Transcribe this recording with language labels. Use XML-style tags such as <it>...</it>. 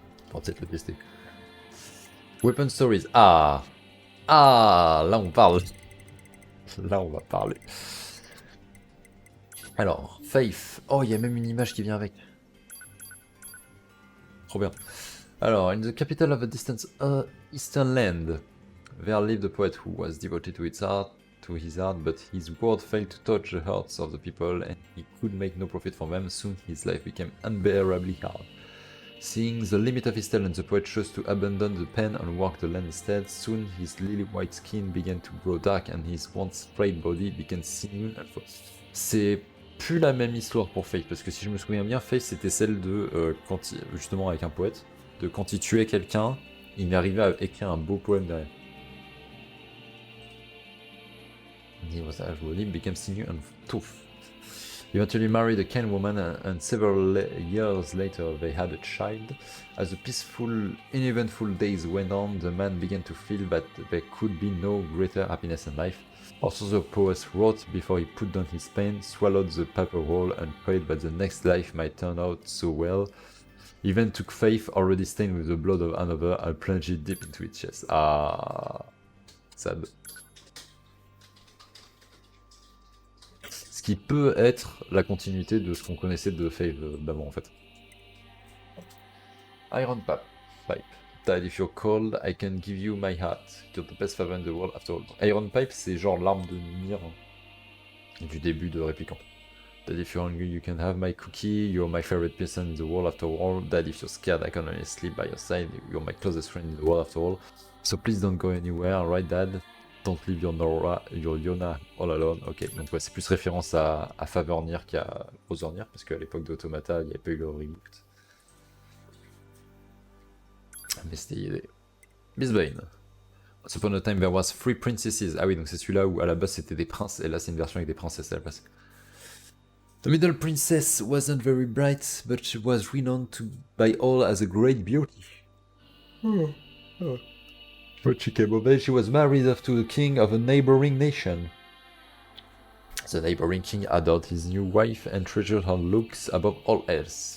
<fr>On va peut-être le tester. Weapon Stories. Ah, là on parle. Là on va parler. Alors, Faith. Oh, il y a même une image qui vient avec. Trop bien.</fr> <en>Alors, in the capital of a distant eastern land, there lived a poet who was devoted to his art, but his word failed to touch the hearts of the people, and he could make no profit from them. Soon his life became unbearably hard. Seeing the limit of his talent, the poet chose to abandon the pen and walk the land instead. Soon his lily-white skin began to grow dark and his once straight body became sinewy and</en> <fr>C'est plus la même histoire pour Faith, parce que si je me souviens bien, Faith c'était celle de quand il, justement avec un poète, de quand il tuait quelqu'un, il arrivait à écrire un beau poème derrière.</fr> <en>He was as body became sinewy and tough. He eventually married a kind woman, and several years later they had a child. As the peaceful, uneventful days went on, the man began to feel that there could be no greater happiness in life. Also, the poet wrote before he put down his pen, swallowed the paper roll, and prayed that the next life might turn out so well. He then took Faith, already stained with the blood of another, and plunged it deep into its chest. Ah, sad.</en> <fr>Ce qui peut être la continuité de ce qu'on connaissait de Faith d'avant en fait.</fr> <en>Iron Pipe. Dad, if you're cold, I can give you my heart. You're the best favor in the world after all.</en> <fr>Iron Pipe, c'est genre l'arme de NieR du début de Répliquant.</fr> <en>Dad, if you're hungry, you can have my cookie. You're my favorite person in the world after all. Dad, if you're scared, I can only sleep by your side. You're my closest friend in the world after all. So please don't go anywhere, right, Dad? Don't leave your Yona all alone.</en> <fr>Ok, donc ouais, c'est plus référence à Favor NieR qu'à Other NieR, parce qu'à l'époque d'Automata, il n'y avait pas eu le reboot. Mais c'était idée. Bisbane.</fr> <en>Once upon a time there was 3 princesses.</en> <fr>Ah oui, donc c'est celui-là où à la base c'était des princes, et là c'est une version avec des princesses à la place.</fr> <en>The middle princess wasn't very bright, but she was renowned by all as a great beauty. When she came of age, she was married off to the king of a neighboring nation. The neighboring king adored his new wife and treasured her looks above all else.</en>